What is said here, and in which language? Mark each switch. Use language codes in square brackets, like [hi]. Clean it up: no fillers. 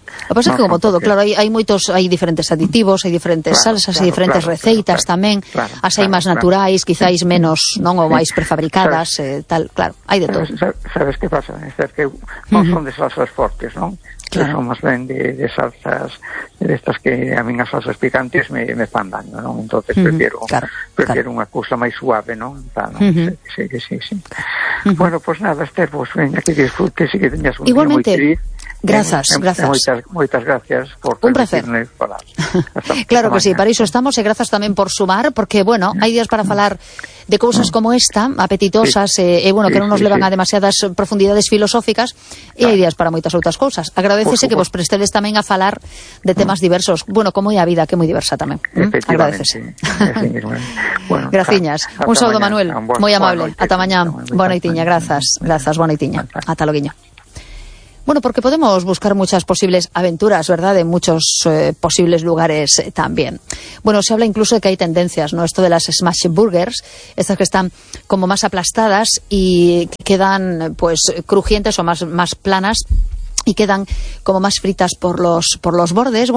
[gl] O pasa que como todo, claro, hai diferentes aditivos, hai diferentes salsas, hai diferentes receitas tamén, as hai máis naturais, quizáis menos, non, ou máis prefabricadas, tal, claro, hai de todo. Sabes que pasa? É que non son de salsas fortes, non? Claro. Son máis ben de salsas, de estas que a mín as salsas picantes me fan daño, non? Entonces prefiero unha cousa máis suave, non? Sí. Bueno, pues nada, Esther, pues venga, que disfrutes y que teñas un día moi feliz. Gracias. Moitas gracias por permitirme falar. Claro que sí, para iso estamos, e grazas tamén por sumar, porque, bueno, hai días para falar de cousas como esta, apetitosas, levan a demasiadas profundidades filosóficas, e hai días para moitas outras cousas. Agradecese que vos prestedes tamén a falar de temas diversos, bueno, como é a vida, que é moi diversa tamén. Agradecese. Bueno, graciñas. Un saludo, Manuel, moi amable. Ata mañá. Boa noitiña, grazas, boa noitiña. Ata logo. [es] Bueno, porque podemos buscar muchas posibles aventuras, ¿verdad?, de muchos posibles lugares también. Bueno, se habla incluso de que hay tendencias, ¿no?, esto de las smash burgers, estas que están como más aplastadas y quedan, pues, crujientes o más planas y quedan como más fritas por los bordes.